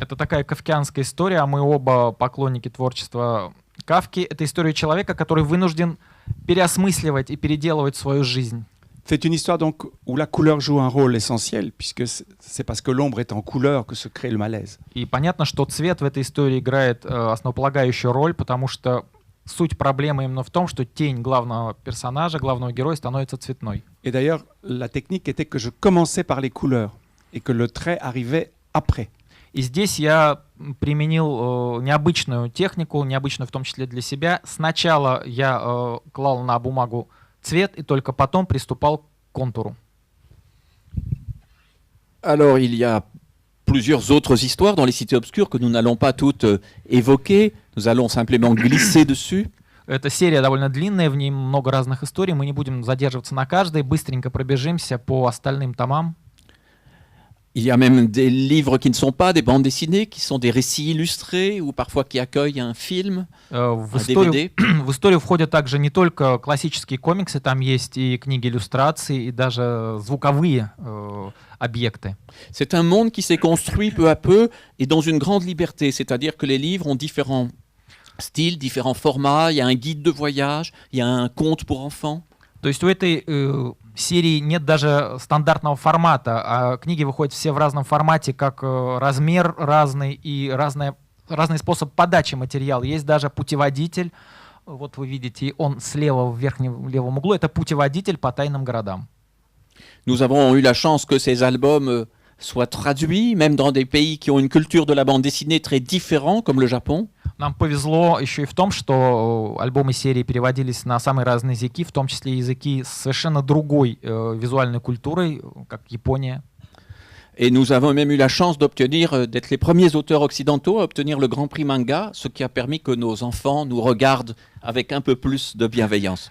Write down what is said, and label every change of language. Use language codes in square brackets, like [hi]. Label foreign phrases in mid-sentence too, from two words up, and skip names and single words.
[ru] Это такая кафкианская история, мы оба поклонники творчества Кафки. Это история человека, который вынужден переосмысливать и переделывать свою жизнь. [fr] C'est une histoire donc où la couleur joue un rôle essentiel, puisque c'est parce que l'ombre est en couleur que se crée le malaise. [ru] И понятно, что цвет в этой истории играет основополагающую роль, потому что суть проблемы именно в том, что тень главного персонажа, главного героя становится цветной. [fr] Et d'ailleurs, la technique était que je commençais par les couleurs et que le trait arrivait après. [ru] И здесь я применил необычную технику, необычную в том числе для себя. Сначала я клал на бумагу цвет и только потом приступал к контуру. [fr] Alors, il y a plusieurs autres histoires dans les cités obscures que nous n'allons pas toutes évoquer. Nous allons simplement glisser dessus. [ru] Эта серия довольно длинная, в ней много разных историй. Мы не будем задерживаться на каждой. Быстренько пробежимся по остальным томам. [fr] Il y a même des livres qui ne sont pas des bandes dessinées, qui sont des récits illustrés ou parfois qui accueillent un film, [ru] В [fr] un DVD. [ru] в историю входят также не только классические комиксы, там есть и книги иллюстраций, и даже звуковые объекты. [fr] C'est un monde qui s'est construit peu à peu et dans une grande liberté, c'est-à-dire que les livres ont différents styles, différents formats, il y a un guide de voyage, il y a un conte pour enfants. [ru] То есть у этой серии нет даже стандартного формата, а книги выходят все в разном формате, как размер разный и разный способ подачи материала. Есть даже путеводитель, вот вы видите, он слева в верхнем левом углу, это путеводитель по тайным городам. [fr] Nous avons eu la chance que ces albums soient traduits, même dans des pays qui ont une culture de la bande dessinée très différente, comme le Japon. [ru] Нам повезло еще и в том, что альбомы серии переводились на самые разные языки, в том числе языки с совершенно другой визуальной культурой, как Япония. [fr] Et nous avons même eu la chance d'être les premiers auteurs occidentaux à obtenir le Grand Prix Manga, ce qui a permis que nos enfants nous regardent avec un peu plus de bienveillance.